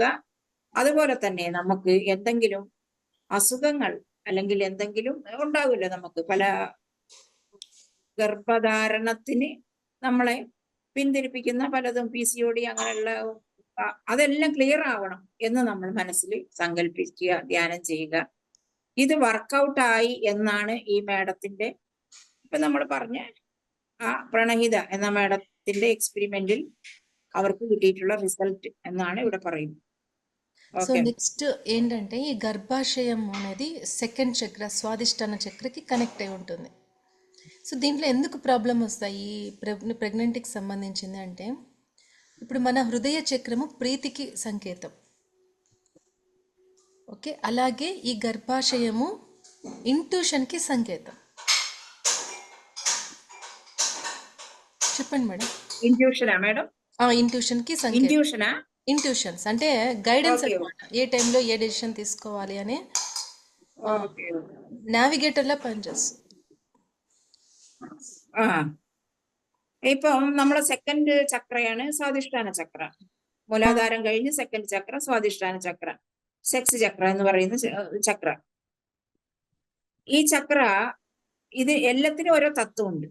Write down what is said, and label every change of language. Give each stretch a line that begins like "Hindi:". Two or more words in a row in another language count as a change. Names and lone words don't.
Malayalam: അതുപോലെ തന്നെ നമുക്ക് എന്തെങ്കിലും അസുഖങ്ങൾ അല്ലെങ്കിൽ എന്തെങ്കിലും ഉണ്ടാവില്ല, നമുക്ക് പല ഗർഭധാരണത്തിന് നമ്മളെ പിന്തിരിപ്പിക്കുന്ന പലതും, PCOD അങ്ങനെയുള്ള അതെല്ലാം ക്ലിയർ ആവണം എന്ന് നമ്മൾ മനസ്സിൽ സങ്കല്പിക്കുക, ധ്യാനം ചെയ്യുക. ഇത് വർക്കൗട്ട് ആയി എന്നാണ് ഈ മാഡത്തിന്റെ ഇപ്പൊ നമ്മൾ പറഞ്ഞ ആ പ്രണഹിത എന്ന മാഡത്തിന്റെ എക്സ്പെരിമെന്റിൽ അവർക്ക് കിട്ടിയിട്ടുള്ള റിസൾട്ട് എന്നാണ് ഇവിടെ പറയുന്നത്.
Telugu: సో నెక్స్ట్ ఏంటంటే ఈ గర్భాశయం అనేది సెకండ్ చక్ర, స్వాదిష్టాన చక్రకి కనెక్ట్ అయి ఉంటుంది. సో దీంట్లో ఎందుకు ప్రాబ్లం వస్తాయి ప్రెగ్నెంట్కి సంబంధించింది అంటే, ఇప్పుడు మన హృదయ చక్రము ప్రీతికి సంకేతం, ఓకే, అలాగే ఈ గర్భాశయము ఇంట్యూషన్కి సంకేతం. చెప్పండి మేడం. ఇంట్యూషనా మేడం? ఇంట్యూషన్కి సంకేతం. ఇంట్యూషనా? ఇంట్యూషన్స్ అంటే గైడెన్స్ అన్నమాట, ఏ టైంలో ఏ డెసిషన్ తీసుకోవాలి అని నావిగేటర్లా పనిచేస్తుంది.
Malayalam: ഇപ്പം നമ്മളെ സെക്കൻഡ് ചക്രയാണ് സ്വാധിഷ്ഠാന ചക്ര. മൂലാധാരം കഴിഞ്ഞ് സെക്കൻഡ് ചക്ര സ്വാധിഷ്ഠാന ചക്ര, സെക്സ് ചക്ര എന്ന് പറയുന്ന ചക്ര. ഈ ചക്ര ഇത് എല്ലാത്തിനും ഓരോ തത്വമുണ്ട്.